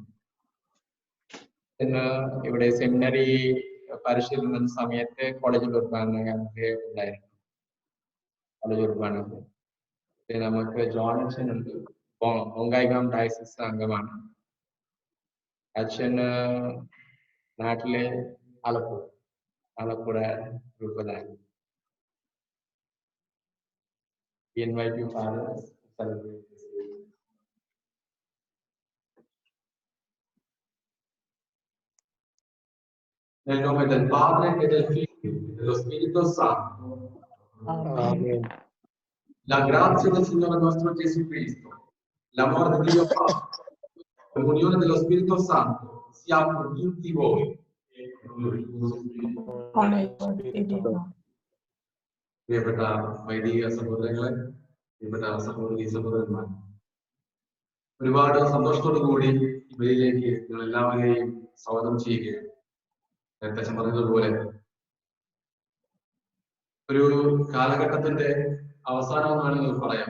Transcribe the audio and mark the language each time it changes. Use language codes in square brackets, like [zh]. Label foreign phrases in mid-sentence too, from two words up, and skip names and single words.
[ml] ഇന്ന് ഇവിടെ സെമിനറി പരിശീലന സമയത്ത് കോളേജ് കുർബാന ഉണ്ടായിരുന്നു. കോളേജ് കുർബാന നമുക്ക് ജോൺ അച്ഛൻ ഉണ്ട്, ബോങ്കായിഗാം ഡയസിസ് അംഗമാണ്. അച്ഛന് നാട്ടിലെ ആലപ്പുഴ രൂപതയാണ്. [en] We invite you, Father, to celebrate this day. [it] Nel nome del Padre e del Figlio e dello Spirito Santo. Amen. La grazia del Signore nostro Gesù Cristo, l'amore di Dio Padre, la comunione dello Spirito Santo sia con tutti voi. [ml] പ്രിയപ്പെട്ട വൈദിക സഹോദരങ്ങളെ, പ്രിയപ്പെട്ട സഹോദരി സഹോദരന്മാർ, ഒരുപാട് സന്തോഷത്തോടു കൂടി ഇവയിലേക്ക് നിങ്ങൾ എല്ലാവരെയും സ്വാഗതം ചെയ്യുകയാണ്. നേരത്തെ പറഞ്ഞതുപോലെ ഒരു കാലഘട്ടത്തിന്റെ അവസാനം എന്ന് വേണമെങ്കിൽ പറയാം.